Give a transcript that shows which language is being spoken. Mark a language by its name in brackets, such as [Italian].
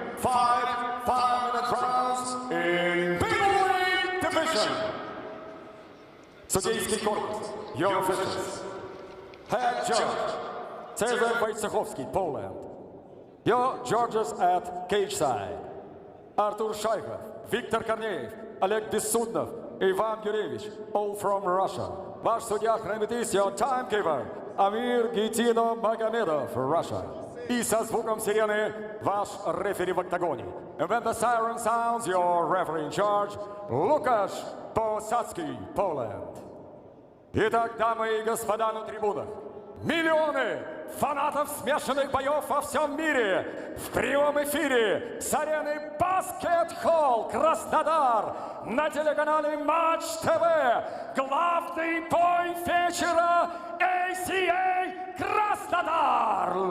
[English] 5 5-minute rounds in middleweight division. [Russian] Судейский корпус, [English] your officials. Head judge, Cezar Wojciechowski, Poland. Your judges at cage side. [Russian] Артур Шайхов, Виктор Корнеев, Олег Бессуднов, Иван Юрьевич, [English] all from Russia. [Russian] Ваш судья хранит [English] your timekeeper, [Russian] Амир Гитино Магомедов, Russia. И со звуком сирены ваш рефери в октагоне. [English] And when the siren sounds, your referee in charge, Лукаш Посадский, Poland. [Russian] Итак, дамы и господа на трибунах, миллионы фанатов смешанных боев во всем мире в прямом эфире с арены Баскет-холл Краснодар на телеканале Матч ТВ. Главный бой вечера ACA Krasnodar.